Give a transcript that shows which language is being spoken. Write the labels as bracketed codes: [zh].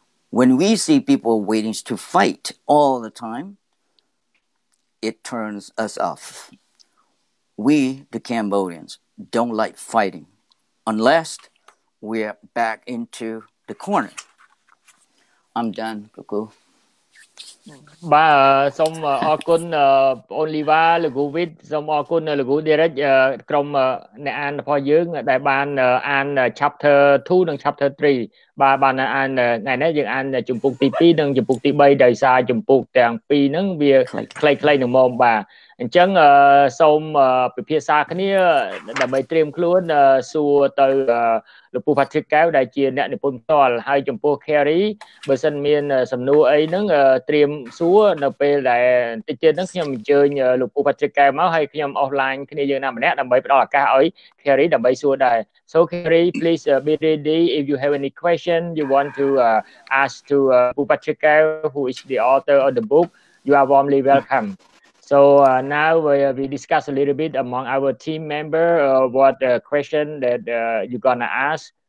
[en] When we see people waiting to fight all the time, it turns us off. We, the Cambodians, don't like fighting unless we're back into the corner. I'm done, Cuckoo. [km] បាទសូមអរគុណបងអូន Lyva លោកគ្រូ Vith សូមអរគុណលោកគ្រូ Derrick ក្រុមអ្នកអានរបស់យើងដែលបានអាន chapter 2 និង chapter 3 បាទបានអានថ្ងៃនេះយើងអានជំពូកទី2និងជំពូកទី3ដោយសារជំពូកទាំងពីរហ្នឹងវាខ្លីៗនឹងមកបាទអញ្ចឹងសូមពិភាក្សាគ្នាដើម្បីត្រៀមខ្លួនសួរទៅ លោកពូ Patrick កែវដែលជាអ្នកនិពន្ធផ្ទាល់ហើយចំពោះ Carrie បើសិនមានសំណួរអីហ្នឹងត្រៀមសួរនៅពេលដែលបន្តិចទៀតហ្នឹងខ្ញុំអញ្ជើញលោកពូ Patrick កែវមកហើយខ្ញុំ offline គ្នាយើងណាម្នាក់ដើម្បីផ្ដល់ឱកាសឲ្យ Carrie ដើម្បីសួរដែរ [en] So Carrie please be ready if you have any question you want to ask to Poo Patrick Keo who is the author of the book you are warmly welcome. So now we discuss a little bit among our team member what question that you're gonna ask.